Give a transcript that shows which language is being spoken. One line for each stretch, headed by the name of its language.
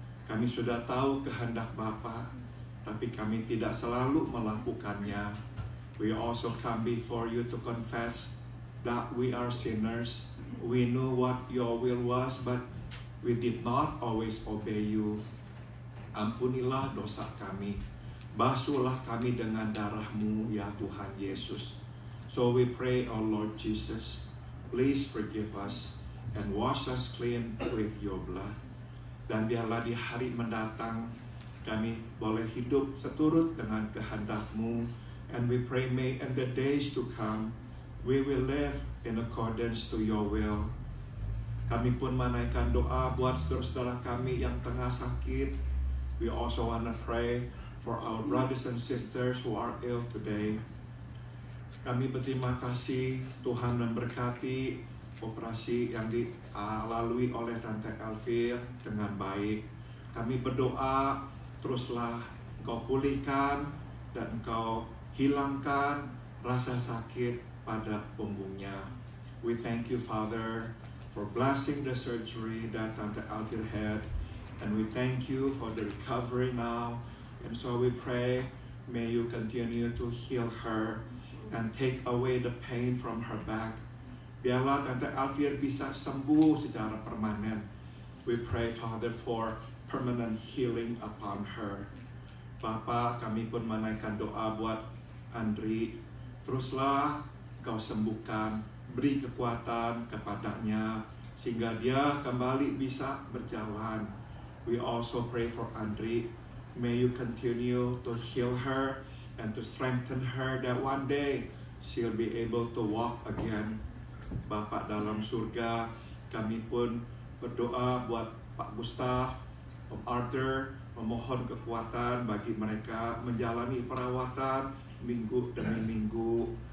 Indonesian: Kami sudah tahu kehendak Bapa, tapi kami tidak selalu melakukannya.
English: We also come before you to confess that we are sinners. We knew what your will was, but we did not always obey you.
Indonesian: Ampunilah dosa kami. Basuhlah kami dengan darah-Mu, ya Tuhan Yesus.
English: So we pray, oh Lord Jesus, please forgive us and wash us clean with your blood.
Indonesian: Dan biarlah di hari mendatang kami boleh hidup seturut dengan kehendak-Mu.
English: And we pray, may in the days to come, we will live in accordance to your will.
Indonesian: Kami pun menaikkan doa buat saudara-saudara kami yang tengah sakit.
English: We also want to pray for our brothers and sisters who are ill today.
Indonesian: Kami berterima kasih Tuhan memberkati operasi yang dilalui oleh Tante Elvir dengan baik. Kami berdoa, teruslah Engkau pulihkan dan Engkau hilangkan rasa sakit pada punggungnya.
English: We thank you, Father, for blessing the surgery that Tante Elvir had, and we thank you for the recovery now. And so we pray, may you continue to heal her and take away the pain from her back.
Indonesian: Biarlah Tante Elvir bisa sembuh secara permanen.
English: We pray, Father, for permanent healing upon her.
Indonesian: Bapa, kami pun menaikkan doa buat Andri. Teruslah Kau sembuhkan, beri kekuatan kepadanya sehingga dia kembali bisa berjalan.
English: We also pray for Andri. May you continue to heal her and to strengthen her that one day she'll be able to walk again.
Indonesian: Bapa dalam surga, kami pun berdoa buat Pak Gustaf, Om Arthur, memohon kekuatan bagi mereka menjalani perawatan minggu demi minggu.